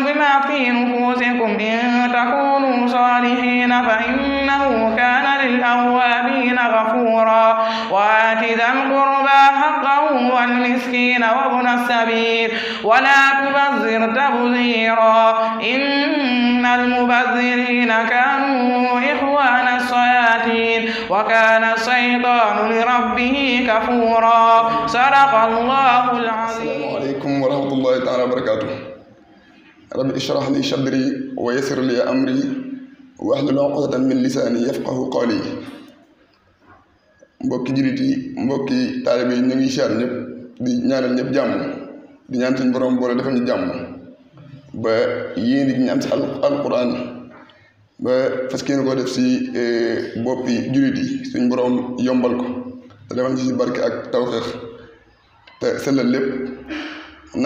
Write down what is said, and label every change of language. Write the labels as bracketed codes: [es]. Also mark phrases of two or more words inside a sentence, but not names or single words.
[ar] بما في نفوسكم إن تكونوا صالحين فإنه كان للأوابين غفورا وآت ذا القربى حقه والمسكين وابن السبيل ولا تبذر تبذيرا إن المبذرين كانوا إخوان الشياطين وكان الشيطان لربه كفورا صدق الله العظيم. السلام عليكم ورحمة الله تعالى وبركاته. رب اشرح لي صدري ويسر لي أمري واحلل عقدة من لساني يفقه قولي. [wo] mbokki jullit yi mbokki taalibe yi ñu ngi siyaar ñëpp di ñaanal ñëpp jàmm di ñaan suñu borom boole defal ñu jàmm ba yéen it ñu am si alquran ba fas yéene ko def si boppi jullit yi suñu borom yombal ko te defal ñu si barke ak tawfeex te sellal lépp naa